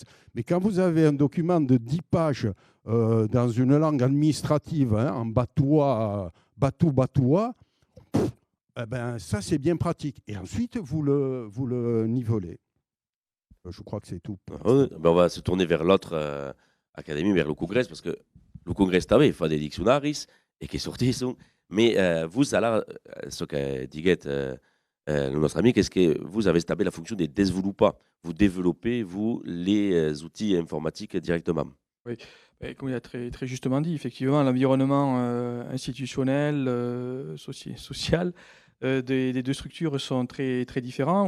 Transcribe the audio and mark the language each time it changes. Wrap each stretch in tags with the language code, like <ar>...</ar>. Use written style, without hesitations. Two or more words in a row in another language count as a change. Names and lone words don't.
<fr>Mais quand vous avez un document de 10 pages dans une langue administrative, hein, en batois, eh ben, ça, c'est bien pratique. Et ensuite, vous le nivelez. Je crois que c'est tout. Ben on va se tourner vers l'autre académie, vers le Congrès, parce que le Congrès</fr> <oc>també fa des diccionaris</oc> <fr>et qui sortissent. Mais vous, alors, ce que dit notre ami, qu'est-ce que vous avez établi la fonction des développeurs. Vous développez, vous, les outils informatiques directement. Oui, et comme il a très, très justement dit, effectivement, l'environnement institutionnel, social des deux structures sont très, très différents.</fr>